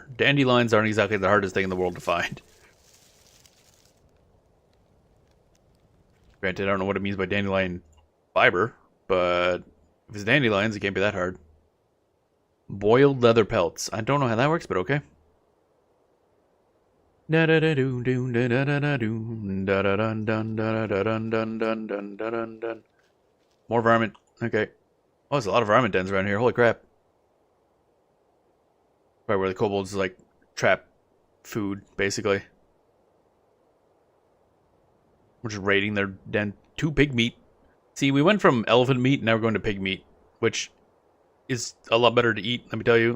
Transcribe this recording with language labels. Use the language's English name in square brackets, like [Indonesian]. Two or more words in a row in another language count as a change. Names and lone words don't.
[English] Dandelions aren't exactly the hardest thing in the world to find. Granted, I don't know what it means by dandelion fiber, but if it's dandelions, it can't be that hard. Boiled leather pelts. I don't know how that works, but okay. Da da da doo doo da da da da doo da da dun dun da da dun dun dun dun dun dun dun. More varmint. Okay. Oh, there's a lot of varmint dens around here. Holy crap. Right where the kobolds like trap food, basically. We're just raiding their den. 2 pig meat. See, we went from elephant meat, now we're going to pig meat, which is a lot better to eat, let me tell you.